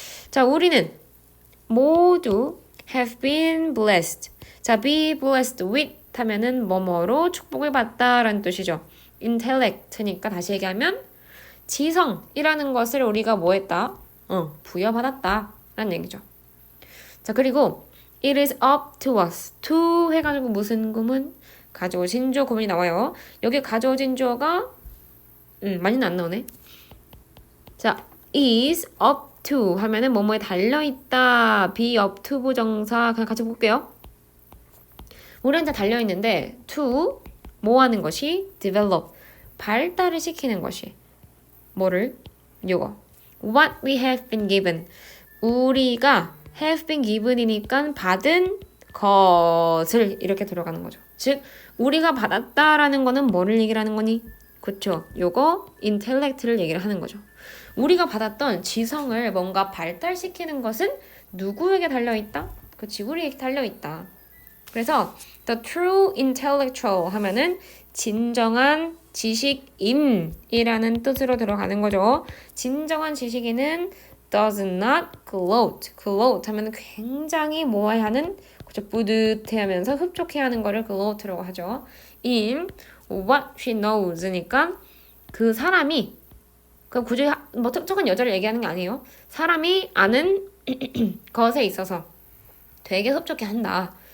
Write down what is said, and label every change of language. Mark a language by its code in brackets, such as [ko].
[ko] 자, 우리는 모두 have been blessed. 자, be blessed with 하면은 뭐뭐로 축복을 받다라는 뜻이죠. intellect니까 다시 얘기하면 지성이라는 것을 우리가 뭐 했다? 부여받았다 라는 얘기죠. [en] 자, 그리고 it is up to us. [ko] to 해가지고 무슨 구문? 가져오신 주어 구문이 나와요. 여기 가져오신 주어가 많이는 안 나오네. 자, is up to 하면은 뭐뭐에 달려있다. be up to 부정사 그냥 같이 볼게요. 오래 달려있는데 to 뭐 하는 것이? develop 발달을 시키는 것이 뭐를? 요거 what we have been given 우리가 have been given이니까 받은 것을 이렇게 들어가는 거죠. 즉 우리가 받았다라는 거는 뭐를 얘기를 하는 거니? 그쵸. 요거 intellect를 얘기를 하는 거죠. 우리가 받았던 지성을 뭔가 발달시키는 것은 누구에게 달려있다? 그치, 우리에게 달려있다. 그래서 the true intellectual 하면은 진정한 지식인이라는 뜻으로 들어가는 거죠. 진정한 지식인은 does not gloat. gloat 하면 굉장히 뭐해하는, 그죠? 뿌듯해하면서 흡족해하는 거를 gloat라고 하죠. in what she knows 니까 그 사람이 그 굳이 뭐 특정한 여자를 얘기하는 게 아니에요. 사람이 아는 것에 있어서 되게 흡족해한다.